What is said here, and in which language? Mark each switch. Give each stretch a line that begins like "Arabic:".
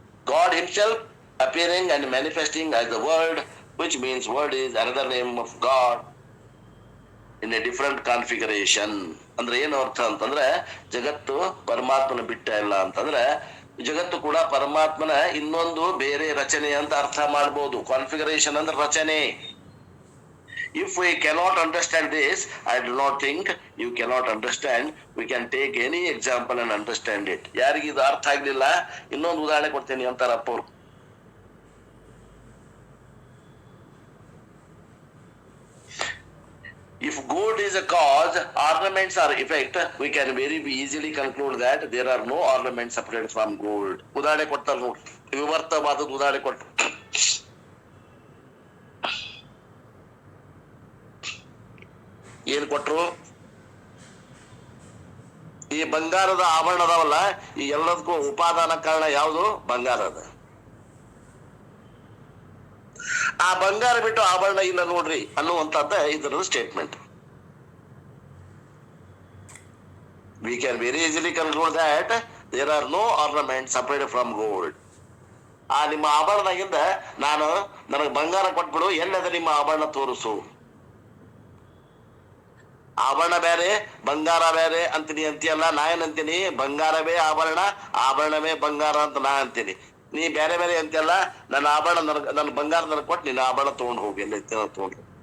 English: God himself appearing and manifesting as the word, which means word is another name of God in a different configuration.
Kannada: ಅಂದ್ರೆ ಏನು ಅರ್ಥ ಅಂತಂದ್ರೆ ಜಗತ್ತು ಪರಮಾತ್ಮನ ಬಿಟ್ಟ ಇಲ್ಲ ಅಂತಂದ್ರೆ ಜಗತ್ತು ಕೂಡ ಪರಮಾತ್ಮನ ಇನ್ನೊಂದು ಬೇರೆ ರಚನೆ ಅಂತ ಅರ್ಥ ಮಾಡ್ಬೋದು. ಕಾನ್ಫಿಗರೇಷನ್ ಅಂದ್ರೆ ರಚನೆ.
English: If we cannot understand this, I do not think you cannot understand. We can take any example and understand it.
Kannada: ಯಾರಿಗೆ ಇದು ಅರ್ಥ ಆಗ್ಲಿಲ್ಲ ಇನ್ನೊಂದು ಉದಾಹರಣೆ ಕೊಡ್ತೇನೆ ಅಂತಾರಪ್ಪ ಅವ್ರು.
English: If gold is a cause, ornaments are effect, we can very easily conclude that there are no ornaments separate from gold.
Kannada: ಉದಾಹರಣೆ ಕೊಡ್ತಾರೆ ನೋಡಿ, ವಿವರ್ತವಾದದ್ದು ಉದಾಹರಣೆ ಕೊಟ್ಟು. ಏನ್ ಕೊಟ್ರು? ಈ ಬಂಗಾರದ ಆಭರಣ ಅದಾವಲ್ಲ, ಈ ಎಲ್ಲದಕ್ಕೂ ಉಪಾದಾನ ಕಾರಣ ಯಾವುದು? ಬಂಗಾರ ಅದ. ಆ ಬಂಗಾರ ಬಿಟ್ಟು ಆಭರಣ ಇಲ್ಲ ನೋಡ್ರಿ ಅನ್ನುವಂಥದ್ದ ಇದರ statement.
English: We can very easily conclude that there are no ornaments separated from gold.
Kannada: ಆ ನಿಮ್ಮ ಆಭರಣದಾಗಿಂದ ನನಗೆ ಬಂಗಾರ ಕೊಟ್ಬಿಡು, ಎಲ್ಲದ ನಿಮ್ಮ ಆಭರಣ ತೋರಿಸು. ಆಭರಣ ಬೇರೆ ಬಂಗಾರ ಬೇರೆ ಅಂತೀನಿ ಅಂತೀಯಲ್ಲ, ನಾ ಏನಂತೀನಿ ಬಂಗಾರವೇ ಆಭರಣ, ಆಭರಣವೇ ಬಂಗಾರ ಅಂತ ನಾ ಅಂತೀನಿ. ನೀ ಬೇರೆ ಬೇರೆ ಅಂತೀಯಲ್ಲ, ನನ್ನ ಆಭರಣ ನನ್ನ ಬಂಗಾರ ನನಗೆ ಕೊಟ್ಟು ನಿನ್ನ ಆಭರಣ ತಗೊಂಡು ಹೋಗಿ, ಎಲ್ಲ ತಗೊಂಡು.